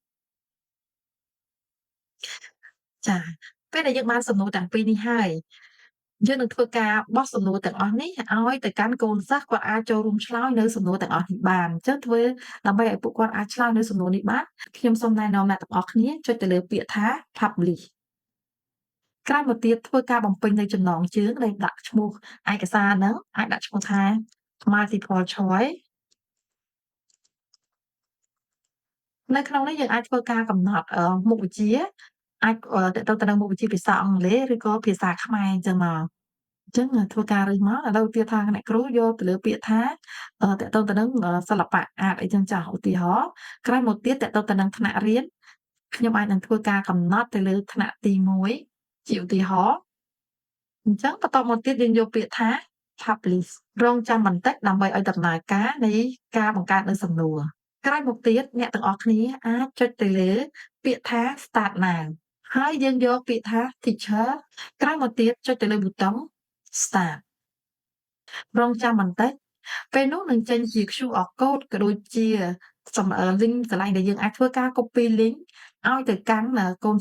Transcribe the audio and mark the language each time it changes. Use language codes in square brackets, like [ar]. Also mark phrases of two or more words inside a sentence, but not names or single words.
[km] ចាពេលដែលយើងបានសំណួរទាំងពីរនេះហើយយើងនឹងធ្វើការបោះសំណួរទាំងអស់នេះឲ្យទៅកាន់កូនសិស្សគាត់អាចចូលរួមឆ្លើយនៅសំណួរទាំងអស់នេះបានអញ្ចឹងធ្វើដើម្បីឲ្យពួកគាត់អាចឆ្លើយនៅសំណួរនេះបានខ្ញុំសូមណែនាំអ្នកទាំងអស់គ្នាចុចទៅលើពាក្យថា publish ក្រោយមកទៀតធ្វើការបំពេញនៅចំណងជើងដែលដាក់ឈ្មោះឯកសារហ្នឹងអាចដាក់ឈ្មោះថា [en] multiple choice [km] នៅក្នុងនេះយើងអាចធ្វើការកំណត់មុខវិជ្ជាអាចទាក់ទងទៅនឹងមុខវិជ្ជាភាសាអង់គ្លេសឬក៏ភាសាខ្មែរអញ្ចឹងមកអញ្ចឹងធ្វើការរើសមកឥឡូវទៀតថាអ្នកគ្រូយកទៅលើពាក្យថាទាក់ទងទៅនឹងសិល្បៈអាតអីចឹងចាស់ឧទាហរណ៍ក្រោយមកទៀតទាក់ទងទៅនឹងថ្នាក់រៀនខ្ញុំ អាចនឹងធ្វើការកំណត់ទៅលើថ្នាក់ទី1ជាឧទាហរណ៍អញ្ចឹងបន្តមកទៀតយើងយកពាក្យថា publish រងចាំបន្តិចដើម្បីឲ្យដំណើរការនៃការបង្កើតនៅសំណួរក្រោយមកទៀតអ្នកទាំងអស់គ្នាអាចចុចទៅលើ ពាក្យថា [en] start now [km] ហើយយើងយកពាក្យថា teacher ក្រោយមកទៀតចុចទៅលើប៊ូតុង start រងចាំបន្តិចពេលនោះនឹងចេញជា [en] QR code [km] ក៏ដូចជាlink កន្លែងដែលយើងអាចធ្វើការ [en] copy link [km] ឲ្យទៅកាន់កូនសិ